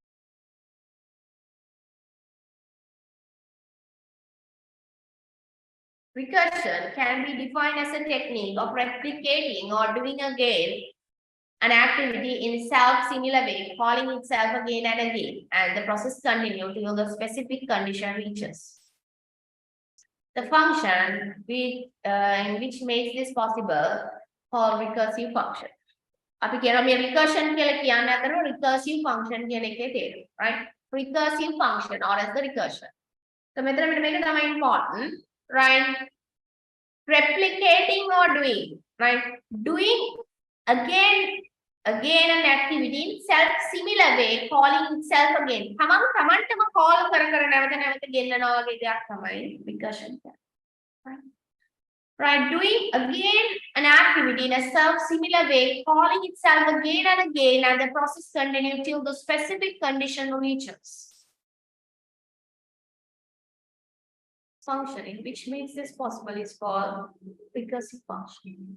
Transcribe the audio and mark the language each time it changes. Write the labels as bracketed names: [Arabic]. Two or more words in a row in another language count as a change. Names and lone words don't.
[English] Recursion can be defined as a technique of replicating or doing again an activity in self-similar way, calling itself again and again, and the process continues till the specific condition reaches. The function which makes this possible called recursive function. [Sinhala] අපි කියනවා මේ recursion කියලා කියන්නේ අතර [English] recursive function [Sinhala] කියන එකේ තේරුම, [English] right? Recursive function or as the recursion. So මෙතන මේක තමයි important, right? Replicating or doing, right? Doing again an activity in self-similar way, calling itself again. [Sinhala] තමන්ටම call කර නැවත ගෙන්නනවා වගේ දෙයක් තමයි recursion. [English] Right, doing again an activity in a self-similar way, calling itself again and again, and the process continues till the specific condition reaches. Functioning, which makes this possible, is called recursive function.